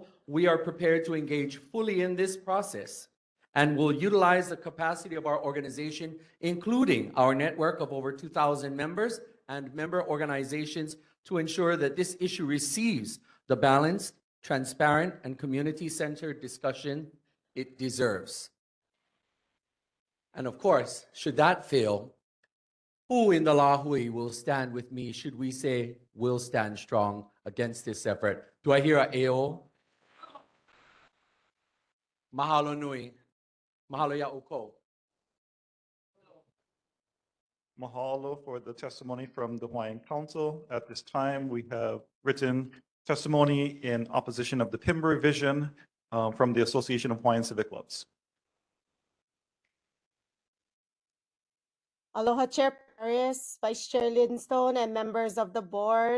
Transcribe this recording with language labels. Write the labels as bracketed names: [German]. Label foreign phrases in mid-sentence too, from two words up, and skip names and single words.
[English] We are prepared to engage fully in this process and will utilize the capacity of our organization, including our network of over 2,000 members and member organizations, to ensure that this issue receives the balanced, transparent, and community-centered discussion it deserves. And of course, should that fail, who in the Lahui will stand with me? Should we say we'll stand strong against this effort? Do I hear a AO? [Hawaiian] Mahalo nui. Mahalo ya uko. [English] Mahalo for the testimony from the Hawaiian Council. At this time, we have written testimony in opposition of the PIM revision from the Association of Hawaiian Civic Clubs. Aloha, Chair Paris, Vice Chair Lindstone, and members of the board.